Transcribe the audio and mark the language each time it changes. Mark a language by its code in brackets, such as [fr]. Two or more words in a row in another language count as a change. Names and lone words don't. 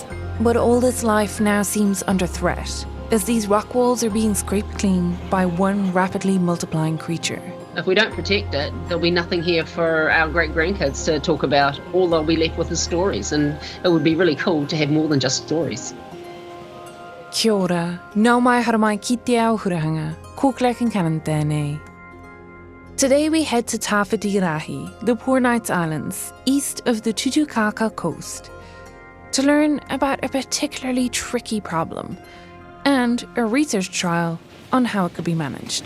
[en] But all this life now seems under threat, as these rock walls are being scraped clean by one rapidly multiplying creature. If we don't protect it, there'll be nothing here for our great-grandkids to talk about. All they'll be left with is stories, and it would be really cool to have more than just stories. [mi] Kia ora, nau mai haramai ki te ao hurahanga, ko Clark and Canon tēnei. [en] Today we head to Tawhitirahi, the Pornites Islands, east of the Tutukaka coast, to learn about a particularly tricky problem and a research trial on how it could be managed.